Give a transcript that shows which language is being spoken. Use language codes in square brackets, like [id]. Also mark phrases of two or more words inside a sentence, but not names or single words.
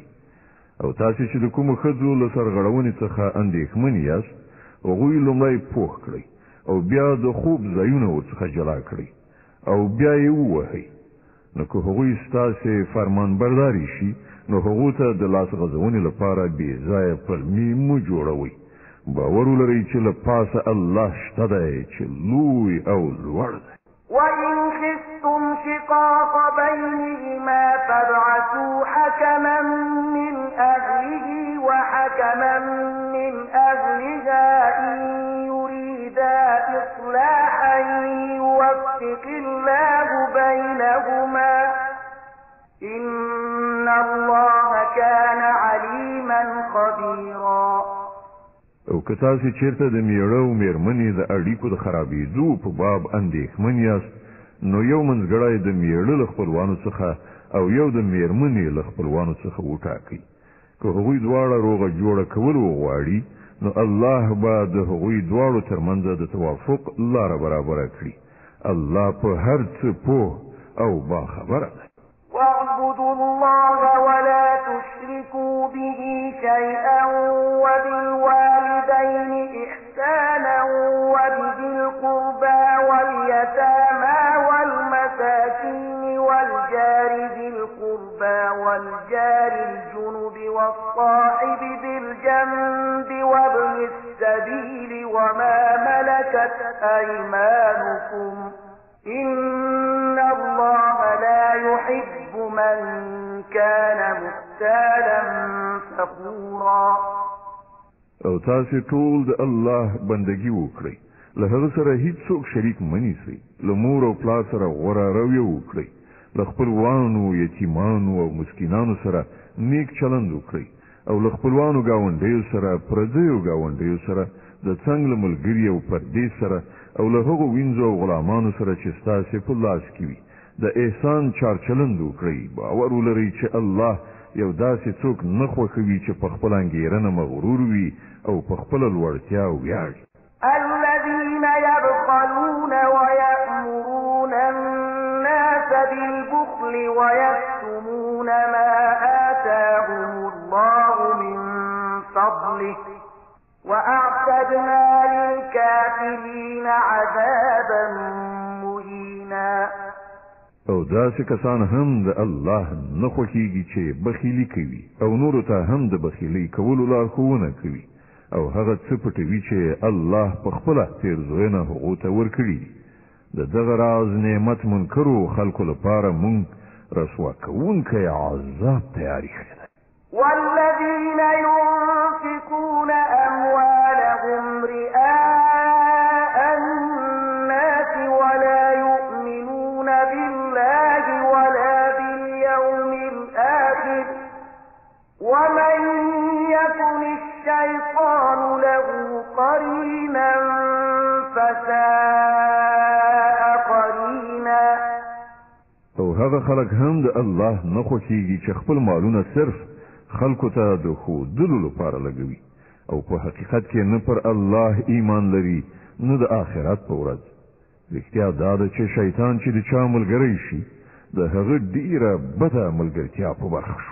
[ps] او تاسې چې د کومو ښځو له سرغړونې څخه اندېښمن یاست، هغوی لومړی پوښ کړئ او بیا د خوب ځایونه ورڅخه جلا کړئ او بیا یې ووهئ. نو که هغوی ستاسې فرمان برداري شي، نو هغو ته د لاس غځونې لپاره بې ځایه پلمې مه جوړوئ. باور ولرئ چې له پاسه الله شته دی چې لوی او لوړ دی. [ar] وَإِنْ خِفْتُمْ شِقَاقَ بَيْنِهِمَا فَابْعَثُوا حَكَمًا مِّنْ أَهْلِهِ وَحَكَمًا مِّنْ أَهْلِهَا إِنْ يُرِيدَا إِصْلَاحًا يُوَفِّقِ اللَّهُ بَيْنَهُمَا إِنَّ اللَّهَ كَانَ عَلِيمًا خَبِيرًا. [ps] او که تاسې چیرته د میړه او میرمنې د اړیکو د خرابېدو په باب اندېښمن یاست، نو یو منځګړی د میړه له خپلوانو څخه او یو د میرمنې له خپلوانو څخه وټاکئ. که هغوی دواړه روغه جوړه کول وغواړي، نو الله به د هغوی دواړو ترمنځ د توافق لاره برابره کړي. الله په هر څه پوه او باخبره دی. [ar] واعبدوا الله ولا تشركوا به شيئا وبالوالدين إحسانا وبذي القربى واليتامى والمساكين والجار ذي القربى والجار الجنب والصاحب بالجنب وابن السبيل وما ملكت أيمانكم إن الله لا يحب من كان مختالا فخورا. [ps] او تاسې ټول د الله بندگی وکړئ، له هغه سره هیڅوک شریک منیسئ، له مور او پلار سره غوره رویه وکړئ، له خپلوانو، یتیمانو او مسکینانو سره نیک چلند وکړئ، او له خپلوانو ګاونډیو سره، پردیو ګاونډیو سره، د څنګ له ملګري او پردې سره، او له هغو وینځو او غلامانو سره چې ستاسې په لاس کې وي د احسان چارچلند وکړئ. باور ولرئ چې الله یو داسې څوک نه خوښوي چې په خپله انګېرنه مغرور وي او په خپله لوړتیا ویاړي. [ar] الذين يبخلون ويأمرون الناس بالبخل ويكتمون ما آتاهم الله من فضله وأعتدنا للكافرين عذابا مهينا. [ps] او داسې کسان هم د الله نه خوښیږي چې بخیلي کوي او نورو ته هم د بخیلۍ کولو لارښوونه کوي، او هغه څه پټوي چې الله په خپله پیرزوینه هغو ته ورکړي. د دغه راز نعمت منکرو خلکو لپاره مونږ رسوا کوونکی عذاب تیاری کړی دی. [ar] والذين ينفقون أموالهم رئاء الناس ولا يؤمنون بالله ولا باليوم الآخر ومن يكن الشيطان له قرينا فساء قرينا. [ps] او هغه خلک هم د الله نه خوښیږي چې خپل مالونه صرف خلکو ته د ښودلو لپاره لګوي او په حقیقت کې نه پر الله ایمان لري نه د آخرت په ورځ. رښتیا دا ده چې شیطان چې د چا ملګری شي د هغه ډیره بده ملګرتیا په برخه شو.